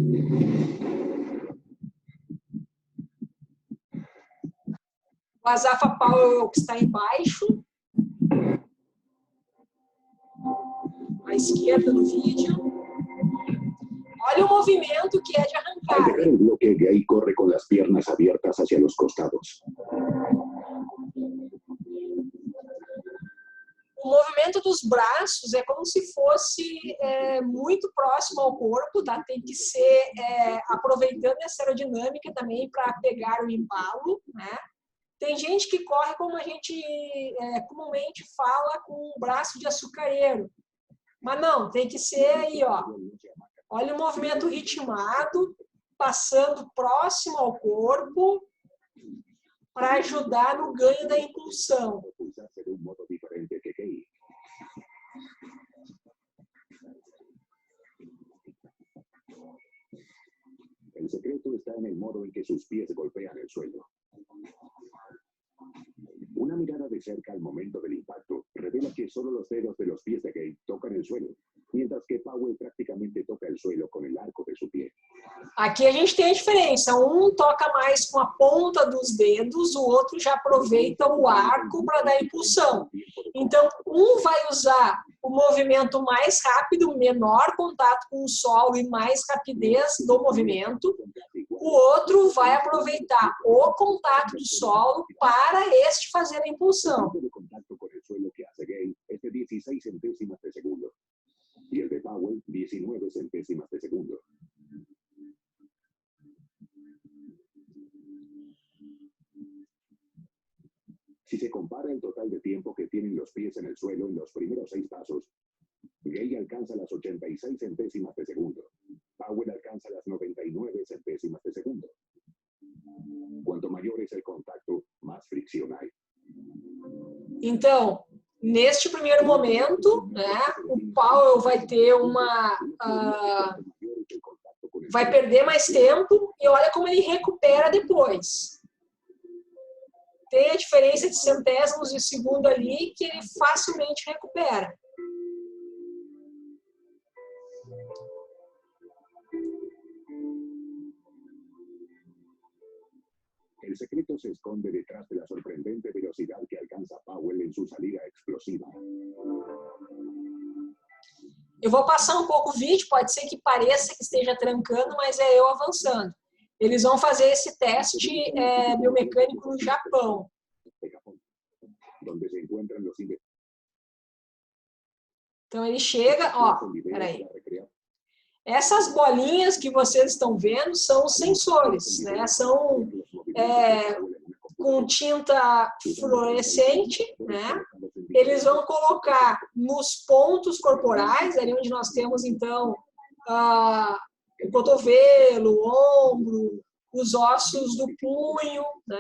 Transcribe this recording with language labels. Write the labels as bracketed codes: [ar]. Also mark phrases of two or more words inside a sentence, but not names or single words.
[pt] O Asafa Powell é o que está embaixo, à esquerda do vídeo. Olha o movimento que é de [es] Al arrancada. dejar el bloque, Gay corre con las piernas abiertas hacia los costados. [pt] O movimento dos braços é como se fosse muito próximo ao corpo, tá? Tem que ser aproveitando essa aerodinâmica também para pegar o embalo, né? Tem gente que corre como a gente comumente fala com o braço de açucareiro, mas não, tem que ser aí, ó. Olha o movimento ritmado, passando próximo ao corpo para ajudar no ganho da impulsão. [es] Impulsarse de un modo diferente que Gay. El secreto está en el modo en que sus pies golpean el suelo. Una mirada de cerca al momento del impacto revela que solo los dedos de los pies de Gay tocan el suelo, mientras que Powell prácticamente toca el suelo con el arco de su pie. [pt] Aqui a gente tem a diferença. Um toca mais com a ponta dos dedos, o outro já aproveita o arco para dar impulsão. Então, um vai usar o movimento mais rápido, menor contato com o solo e mais rapidez do movimento. O outro vai aproveitar o contato do solo para este fazer a impulsão. [es] El tiempo de contacto con el suelo que hace Gay es de 16 centésimas de segundo y el de Powell 19 centésimas de segundo. Si se compara el total de tiempo que tienen los pies en el suelo en los primeros 6 pasos, Gay alcanza las 86 centésimas de segundo. Powell alcanza las 99 centésimas de segundo. Cuanto mayor es el contacto, más fricción hay. [pt] Então, neste primeiro momento, né, o Powell vai ter vai perder mais tempo e olha como ele recupera depois. Tem a diferença de centésimos de segundo ali que ele facilmente recupera. [es] El secreto se esconde detrás de la sorprendente velocidad que alcanza Powell en su salida explosiva. [pt] Eu vou passar um pouco o vídeo, pode ser que pareça que esteja trancando, mas é eu avançando. Eles vão fazer esse teste biomecânico no Japão. [es] Donde se encuentran los [pt] Então ele chega, ó, peraí. Essas bolinhas que vocês estão vendo são os sensores, né? São com tinta fluorescente, né? Eles vão colocar nos pontos corporais, ali onde nós temos, então, o cotovelo, o ombro, os ossos do punho, né?